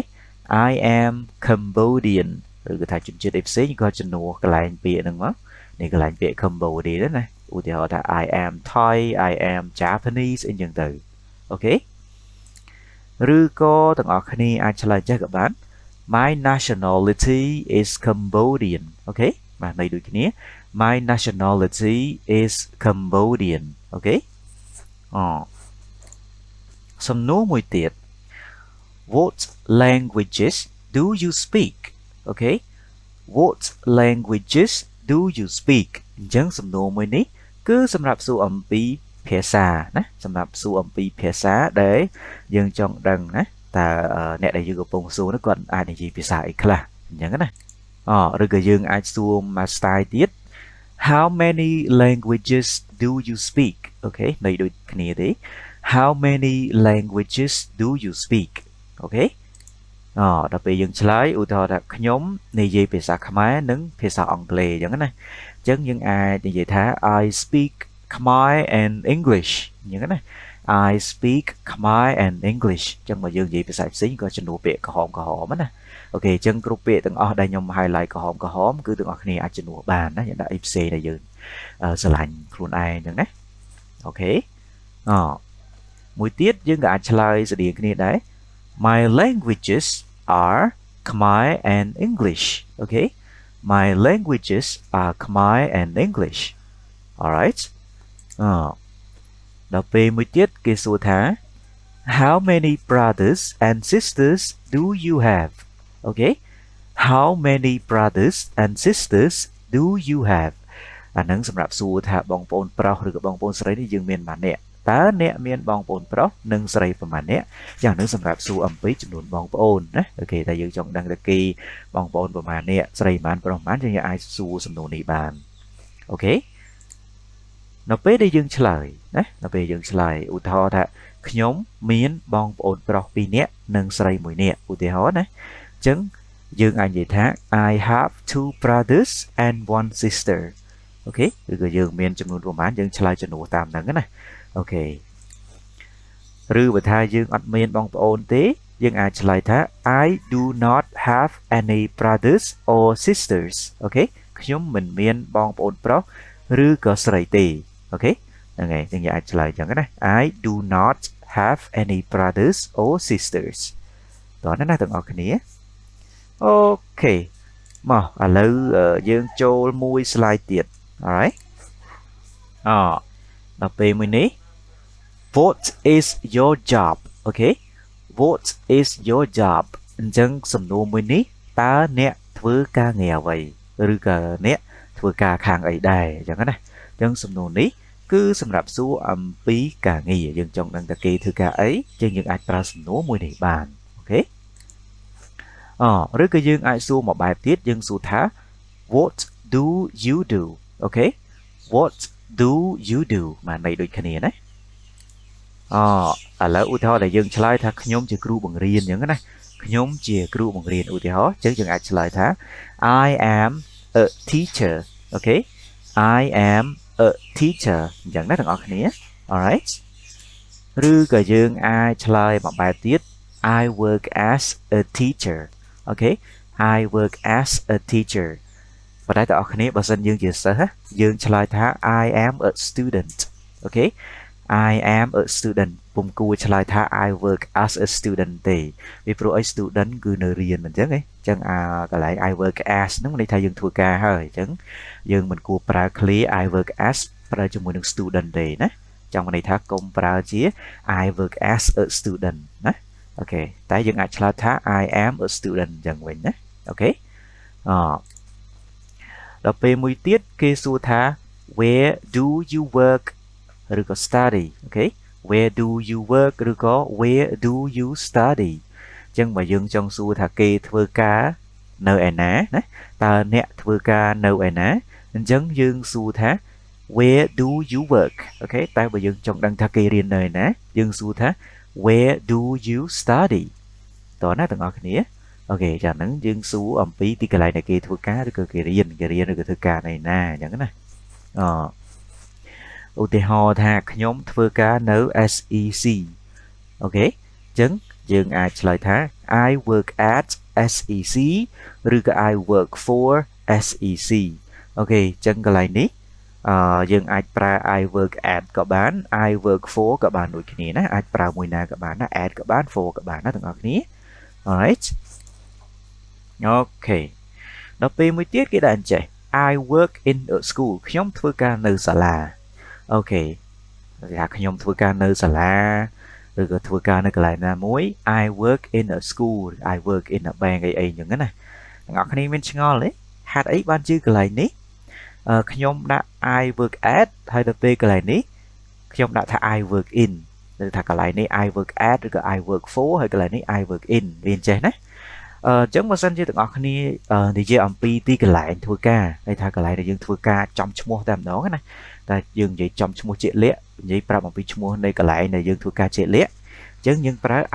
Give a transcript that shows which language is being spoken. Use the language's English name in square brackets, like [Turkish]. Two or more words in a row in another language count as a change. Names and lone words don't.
[English] I am Cambodian [Khmer] ឬក៏ថាជនជាតិផ្សេងក៏ជំនួសកន្លែងពាក្យហ្នឹងមកនេះកន្លែង ពាក្យ Cambodia ណាឧទាហរណ៍ថា [English] I am Thai I am Japanese [Khmer] អីចឹងទៅអូខេឬក៏ទាំងអស់គ្នាអាចឆ្លើយចេះក៏បាន [English] My nationality is Cambodian [Khmer] អូខេបាទន័យដូចគ្នា [English] My nationality is Cambodian [Khmer] អូខេសំណួរមួយទៀត [English] What languages do you speak? Okay. What languages do you speak? [Khmer] អញ្ចឹងសំណួរមួយនេះគឺសម្រាប់សួរអំពីភាសាណាសម្រាប់សួរអំពីភាសាដែលយើងចង់ដឹងណាតើអ្នកដែលយើងកំពុងសួរនោះគាត់អាចនិយាយភាសាអីខ្លះអញ្ចឹងណាឬក៏យើងអាចសួរមួយ style ទៀត [English] How many languages do you speak? Okay [Khmer] ន័យដូចគ្នាទេ [English] How many languages do you speak? [Khmer] Okay ដល់ពេលយើងឆ្លើយឧទាហរណ៍ថាខ្ញុំនិយាយភាសាខ្មែរនិងភាសាអង់គ្លេសអញ្ចឹងណាអញ្ចឹងយើងអាចនិ យាយថា [English] I speak Khmer and English [Khmer] អញ្ចឹងណា [English] I speak Khmer and English [Khmer] អញ្ចឹងបើយើងនិយាយភាសាផ្សេងក៏ជំនួសពាក្យក្រហមណាអូខេអញ្ចឹងគ្រប់ពាក្យទាំងអស់ដែលខ្ញុំ highlight ក្រហមគឺទាំងអស់គ្នាអាចជំនួសបានណាយើងដាក់អីផ្សេងដែលយើងស្រឡាញ់ខ្លួនឯងអញ្ចឹងណាអូខេមួយទៀតយើងក៏អាចឆ្លើយស្តៀងគ្នាដែរ [English] My languages are Khmer and English. Okay. My languages are Khmer and English. Alright. [Khmer] ដល់ពេលមួយទៀតគេសួរថា [English] How many brothers and sisters do you have? Okay. How many brothers and sisters do you have? [Khmer] អានឹងសម្រាប់សួរថាបងប្អូនប្រុសឬក៏បងប្អូនស្រីនេះយើងមានប៉ុន្មានតើអ្នកមានបងប្អូនប្រុសនិងស្រីប្រមាណអ្នកយ៉ាងនេះសម្រាប់សួរអំពីចំនួនបងប្អូនណាអូខេតែយើងចង់ដឹងថាគេបងប្អូនប្រមាណអ្នកស្រី ប្រមាណប្រុសប្រមាណយើងអាចសួរសំណួរនេះបានអូខេនៅពេលដែលយើងឆ្លើយណានៅពេលយើងឆ្លើយឧទាហរណ៍ថាខ្ញុំមានបងប្អូនប្រុស2នាក់និងស្រី1នាក់ ឧទាហរណ៍ណាអញ្ចឹងយើងអាចនិយាយថា [English] I have 2 brothers and 1 sister [Khmer] អូខេឬក៏យើងមានចំនួនប្រមាណយើងឆ្លើយចំ នួនតាមហ្នឹងណាអូខេឬបើថាយើងអត់មានបងប្អូនទេយើងអាចឆ្លើយថា [English] I do not have any brothers or sisters [Khmer] អូខេខ្ញុំមិនមានបងប្អូនប្រុសឬក៏ស្រីទេអូខេហ្នឹងហើយយើងអាចឆ្លើយចឹងណា [English] I do not have any brothers or sisters [Khmer] តោះណាទាំងអស់គ្នាអូខេមកឥឡូវយើងចូលមួយ slide ទៀត alright ដល់ពេលមួយនេះ [English] What is your job? Okay. What is your job? [Khmer] អញ្ចឹងសំណួរមួយនេះតើអ្នកធ្វើការងារអ្វីឬក៏អ្នកធ្វើការខាងអីដែរអញ្ចឹងណាអញ្ចឹងសំណួរនេះគឺសម្រាប់សួរអំពីការងារយើងចង់ដឹងថាគេធ្វើការអីយើងអាចប្រើសំណួរមួយនេះបានអូខេឬក៏យើងអាចសួរមួយបែបទៀតយើងសួរថា [English] What do you do? Okay. What do you do? [Khmer] បានន័យដូចគ្នាណាឥឡូវឧទាហរណ៍ដែលយើងឆ្លើយថាខ្ញុំជាគ្រូបង្រៀនអញ្ចឹងណាខ្ញុំជាគ្រូបង្រៀនឧទាហរណ៍អញ្ចឹងយើងអាចឆ្លើយថា [English] I am a teacher okay I am a teacher [Khmer] អញ្ចឹងណាទាំងអស់គ្នា [English] alright [Khmer] ឬក៏យើងអាចឆ្លើយមួយបែបទៀត [English] I work as a teacher okay I work as a teacher ប៉ុន្តែ [Khmer] ទាំងអស់គ្នាបើសិនយើងជាសិស្សយើងឆ្លើយថា [English] I am a student okay I am a student [Khmer] ពុំគួរឆ្លើយថា [English] I work as a student [Khmer] ទេពីព្រោះអី student គឺនៅរៀនអញ្ចឹងអញ្ចឹងកន្លែង [English] I work as [Khmer] ហ្នឹងន័យថាយើងធ្វើការហើយអញ្ចឹងយើងមិនគួរប្រើ [English] clear I work as [Khmer] ប្រើជាមួយនឹង student ទេណាចង់ន័យថាកុំប្រើជា [English] I work as a student [Khmer] ណាអូខេតែយើងអាចឆ្លើយថា [English] I am a student [Khmer] អញ្ចឹងវិញណាអូខេ ដល់ពេលមួយទៀតគេសួរថា [English] where do you work [Khmer] ឬក៏ study អូខេ [English] where do you work [Khmer] ឬក៏ [English] where do you [Khmer] study អញ្ចឹងបើយើងចង់សួរថាគេធ្វើការនៅឯណាណាតើអ្នកធ្វើការនៅឯណាអញ្ចឹងយើងសួរថា [English] where do you work [Khmer] អូខេតែបើយើងចង់ដឹងថាគេរៀននៅឯណាយើងសួរថា [English] where do you study [Khmer] តើណាទាំងអស់គ្នាអូខេចាហ្នឹងយើងសួរអំពីទីកន្លែងដែលគេធ្វើការឬក៏គេរៀនឬក៏ធ្វើការនៅណាអញ្ចឹងណា ឧទាហរណ៍ថាខ្ញុំធ្វើការនៅ SEC អូខេអញ្ចឹងយើងអាចឆ្លើយថា [English] I work at SEC [Khmer] ឬក៏ [English] I work for SEC [Khmer] អូខេអញ្ចឹងកន្លែងនេះយើងអាចប្រើ [English] I work at [Khmer] ក៏បាន [English] I work for [Khmer] ក៏បានដូចគ្នាណាអាចប្រើមួយណាក៏បានណា at ក៏បាន for ក៏បានណាទាំងអស់គ្នា alright អូខេដល់ពេលមួយទៀតគេដាក់អញ្ចេះ [English] I work in a school [Khmer] ខ្ញុំធ្វើការនៅសាលាអូខេថាខ្ញុំធ្វើការនៅសាលាឬក៏ធ្វើការនៅកន្លែងណាមួយ [English] I work in a school I work in a bank [Khmer] អីអញ្ចឹងណាទាំងអស់គ្នាមានឆ្ងល់ទេហេតុអីបានជឿកន្លែងនេះខ្ញុំដាក់ [English] I work at [Khmer] ហើយដល់ពេលក ន្លែងនេះខ្ញុំដាក់ថា [English] I work in [Khmer] ឬថាកន្លែងនេះ [English] I work at [Khmer] ឬក៏ [English] I work for [Khmer] ហើយកន្លែងនេះ [English] I work in [Khmer] វាអញ្ចេះណាអញ្ចឹងបើសិនជាទាំងអស់គ្នានិយាយអំពីទីកន្លែងធ្វើការហើយ ថាកន្លែងដែលយើងធ្វើការចំឈ្មោះតែម្ដងណាតែយើងនិយាយចំឈ្មោះជាក់លាក់និយាយប្រាប់អំពីឈ្មោះនៃកន្លែងដែលយើងធ្វើការជាក់លាក់អញ្ចឹងយើងប្រើ I